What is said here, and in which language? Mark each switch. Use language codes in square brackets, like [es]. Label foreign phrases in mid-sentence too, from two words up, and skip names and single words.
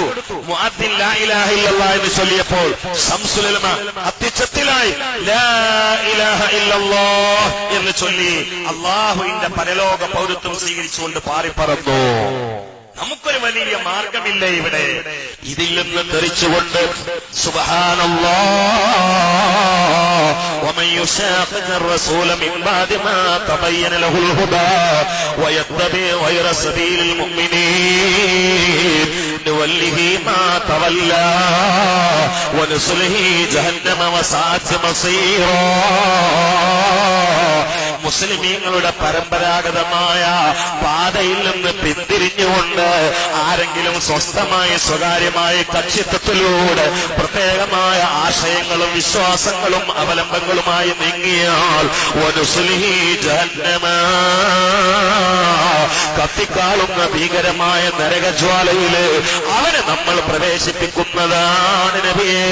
[ml] മുഅദ്ദിൻ [ar] لا إله إلا الله [ml] എന്ന് ചൊല്ലിയപ്പോൾ ശംസുൽ ഉലമ അത്യുച്ചത്തിലായി [ar] لا إله إلا الله [ml] എന്ന് ചൊല്ലി അല്ലാഹുവിന്റെ പരലോക പൗരത്വം സ്വീകരിച്ചുകൊണ്ട് പാറിപ്പറന്നു. നമുക്കൊരു വലിയ മാർഗമില്ല ഇവിടെ. ഇതിൽ നിന്ന് തെറിച്ചുകൊണ്ട് [ar] سبحان الله ومن يشاقق الرسول من بعد ما تبين له الهدى ويتبع غير سبيل المؤمنين نوله ما تولى ونصله جهنم وساءت مصيرا. [ml] മുസ്ലിമീങ്ങളുടെ പരമ്പരാഗതമായ പാതയിൽ നിന്ന് പിന്തിരിഞ്ഞുകൊണ്ട് ആരെങ്കിലും സ്വസ്ഥമായി സ്വകാര്യമായി കക്ഷിത്വത്തിലൂടെ പ്രത്യേകമായ ആശയങ്ങളും വിശ്വാസങ്ങളും അവലംബങ്ങളുമായി നീങ്ങിയാൽ [ar] ونصله جهنم, [ml] കത്തിക്കാളുന്ന ഭീകരമായ നരകജ്വാലയില് അവനെ നമ്മൾ പ്രവേശിപ്പിക്കുന്നതാണ് നബിയേ.